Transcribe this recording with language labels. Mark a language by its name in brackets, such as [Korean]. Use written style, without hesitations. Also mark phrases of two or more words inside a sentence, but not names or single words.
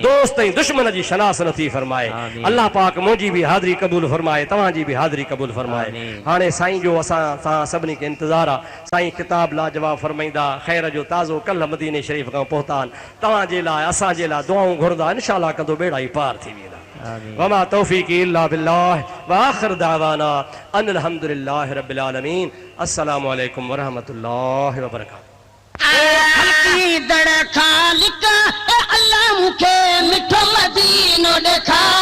[Sindhi] दोस्त ऐं दुश्मन जी शनास नथी फरमाए। आमीन। अल्लाह पाक मुंहिंजी बि हाज़िरी क़बूल फरमाए, तव्हांजी बि हाज़िरी क़बूल फरमाए। आमीन। हाणे साईं जो असां सां सभिनी खे इंतज़ारु आहे। साईं किताब लाजवाब फरमाईंदा, ख़ैर जो ताज़ो कल्ह मदीने शरीफ़ खां पहुता आहिनि। तव्हांजे लाइ असांजे लाइ दुआऊं घुरंदा, इंशाअल्लाह कंदो बेड़ा ई पार थी वेंदा। आमीन। [Arabic] وما توفيقي إلا بالله وآخر دعوانا أن الحمد لله رب العالمين. السلام عليكم ورحمة الله وبركاته. [Sindhi] हल्की दड़ खालिक अल्लाह मुखे मिठो मदीनो ॾेखार।